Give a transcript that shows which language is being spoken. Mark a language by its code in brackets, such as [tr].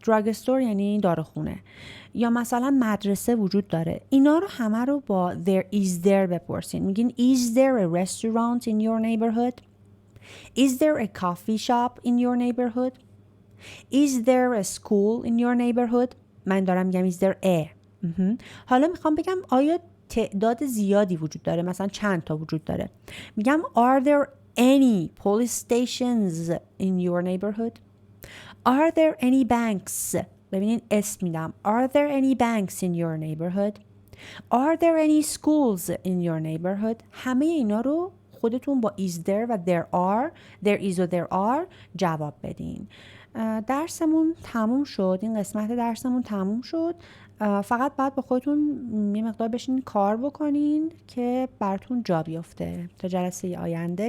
[fa] دراگ استور یعنی داروخونه. یا مثلا مدرسه وجود داره. اینا رو همه رو با there is there بپرسین. میگین [en] is there a restaurant in your neighborhood? Is there a coffee shop in your neighborhood? Is there a school in your neighborhood? [fa] من dارم میگم [en] is there a. [fa] حالا میخوام بگم آیا تعداد زیادی وجود داره، مثلا چند تا وجود داره. میگم [en] are there any police stations in your neighborhood? Are there any banks? [fa] ببینین اسم میدم. [en] Are there any banks in your neighborhood? Are there any schools in your neighborhood? [fa] همه اینا رو خودتون با is there و there is و there are جواب بدین. درسمون تموم شد. این قسمت درسمون تموم شد. فقط باید با خودتون یه مقدار بشین کار بکنین که براتون جا بیفته تا جلسه آینده.